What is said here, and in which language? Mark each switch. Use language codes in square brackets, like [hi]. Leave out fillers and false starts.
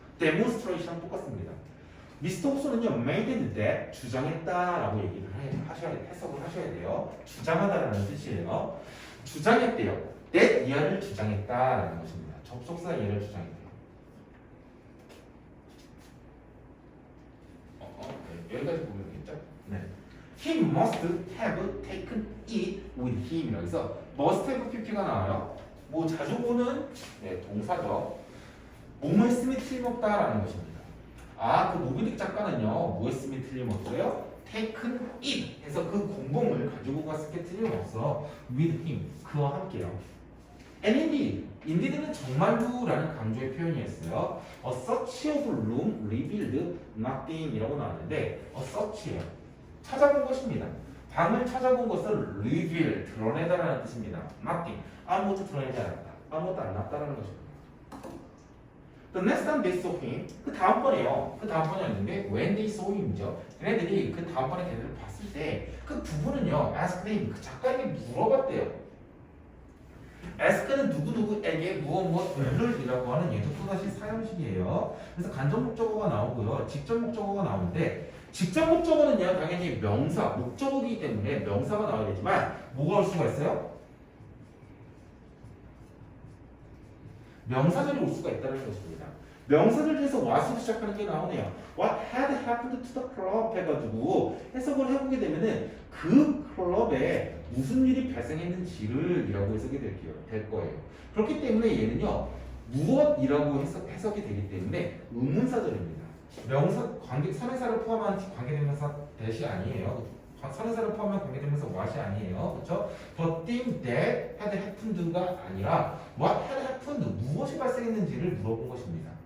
[ko] 데몬스트레이션랑 똑같습니다. 미스터 호소는요 [en] made that [ko] 주장했다라고 얘기를 해석을 하셔야 돼요. 주장하다라는 뜻이에요. 주장했대요. that 이하를 주장했다라는 것입니다. 접속사 이하를 주장했대요. 네, 여기까지 보면 되겠죠? 네. [en] He must have taken it with him [ko] 이라고 해서 [en] must have pp [ko] 가 나와요. 뭐 자주 보는 동사죠. 뭐뭐 했으면 틀림없다라는 것입니다. 그 모비딕 작가는요 뭐 했으면 틀림없어요? taken it 해서 그 공범을 가지고 갔을 게 틀림없어. with him 그와 함께요. [en] and indeed [ko] 는 정말로라는 강조의 표현이었어요. [en] A search of room revealed nothing [ko] 이라고 나왔는데 [en] a search예요. [ko] 찾아본 것입니다. 방을 찾아본 것은 reveal, 드러내다라는 뜻입니다. nothing, 아무것도 드러내지 않았다. 아무것도 안 났다라는 것입니다. [en] The next time they saw him, [ko] 그 다음번에요. 그 다음번이었는데 [en] when they saw him이죠. [ko] 걔네들이 그 다음번에 걔네들을 봤을 때 그 부분은요, [en] asked him, [ko] 그 작가에게 물어봤대요. ask는 누구누구에게 무엇무엇을이라고 하는 얘도 또다시 사형식이에요. 그래서 간접 목적어가 나오고요, 직접 목적어가 나오는데 직접 목적어는요 당연히 명사, 목적어이기 때문에 명사가 나와야 되지만 뭐가 올 수가 있어요? 명사절이 올 수가 있다는 것입니다. 명사절에서 what으로 시작하는 게 나오네요. [en] What had happened to the club [ko] 해가지고 해석을 해보게 되면은 그 클럽에 무슨 일이 발생했는지를 이라고 해석이 될 거예요. 그렇기 때문에 얘는요 무엇이라고 해석이 되기 때문에 의문사절입니다. 명사 관계 선행사를 포함한 관계대명사 대시 아니에요. 선행사를 포함한 관계대명사 what이 아니에요. 그렇죠? [en] The thing that had happened [ko] 가 아니라 [en] what had happened [ko] 무엇이 발생했는지를 물어본 것입니다.